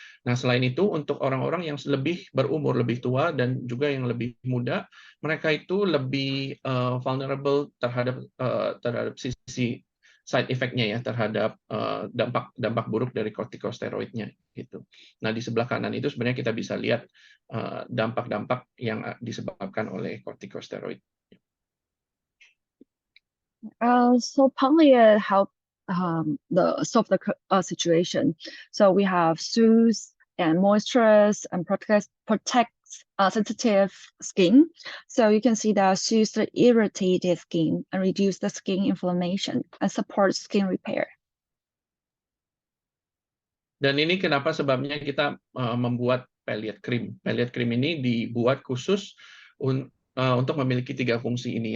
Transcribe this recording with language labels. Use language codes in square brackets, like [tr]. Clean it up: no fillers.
[id] Nah, selain itu untuk orang-orang yang lebih berumur, lebih tua, dan juga yang lebih muda, mereka itu lebih vulnerable terhadap sisi side effect-nya ya, terhadap dampak buruk dari corticosteroidnya gitu. Nah, di sebelah kanan itu sebenarnya kita bisa lihat dampak-dampak yang disebabkan oleh corticosteroid. [en] So partly help solve the situation. So we have soothe and moisturize and protect sensitive skin. So you can see that soothe the irritated skin and reduce the skin inflammation and support skin repair. [id] Dan ini kenapa sebabnya kita membuat Pelliot Cream. Pelliot Cream ini dibuat khusus untuk memiliki 3 fungsi ini.